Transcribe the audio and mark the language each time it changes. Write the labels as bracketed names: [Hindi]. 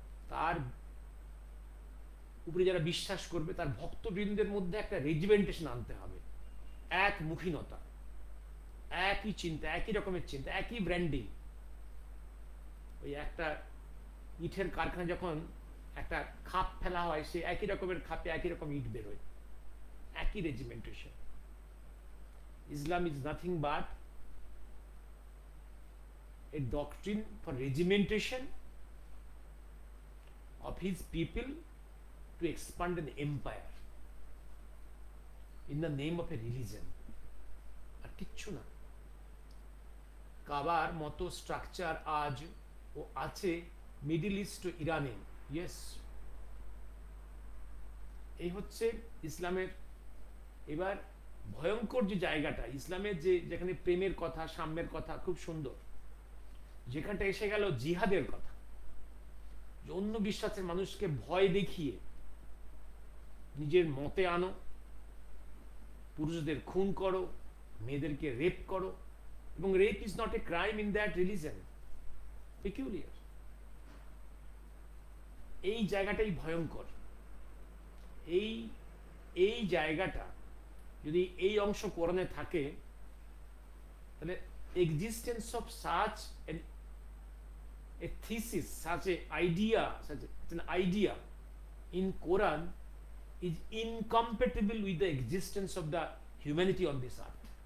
[Bangla] তার উপরে যারা বিশ্বাস করবে, তার ভক্তবৃন্দের মধ্যে একটা রেজিমেন্টেশন আনতে হবে, এক মুখীনতা, একই চিন্তা, একই রকমের চিন্তা, একই ব্র্যান্ডিং। ওই একটা ইটের কারখানা যখন একটা খাপ ফেলা হয়, সে একই রকমের খাপে একই রকম ইট বেরোয়, একই regimentation. [English] Islam is nothing but a doctrine for regimentation of his people to expand an empire in the name of a religion, [Bangla] আর কিচ্ছু না। কাবার মতো স্ট্রাকচার আজ ও আছে মিডল ইস্ট ও ইরানে। ইয়েস, এই হচ্ছে ইসলামের এবার ভয়ঙ্কর যে জায়গাটা, ইসলামের যে যেখানে প্রেমের কথা, সাম্যের কথা খুব সুন্দর, যেখানটা এসে গেল জিহাদের কথা, অন্য বিশ্বাসের মানুষকে ভয় দেখিয়ে নিজের মতে আনো, পুরুষদের খুন করো, মেয়েদেরকে রেপ করো, এবং [English] rape is not a crime in that religion, [Bangla] পেকিউলিয়ার। এই জায়গাটাই ভয়ঙ্কর। এই এই জায়গাটা যদি এই অংশ কোরআনে থাকে, তাহলে [English] Existence of such a thesis, such an idea in Quran is incompatible with the existence of the humanity on this earth.